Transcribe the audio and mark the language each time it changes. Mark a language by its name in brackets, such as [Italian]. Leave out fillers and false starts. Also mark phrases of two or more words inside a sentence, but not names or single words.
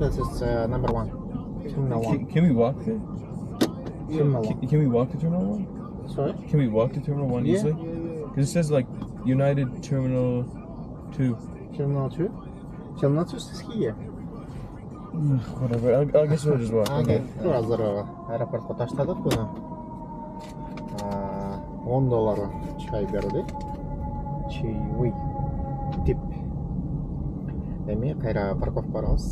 [English] This is number 1. Terminal 1. Can we walk there? Terminal 1. Can we walk to Terminal 1? Sorry? Can we walk to Terminal 1 easily? Because it says like United Terminal 2. Terminal 2? Terminal 2 is here. Whatever. I guess we'll just walk. Okay. [Kyrgyz] Азыр аэропортко таштадык буну. $10 чай берди. Чаевый. Тип. Эми кайра парковка барабыз.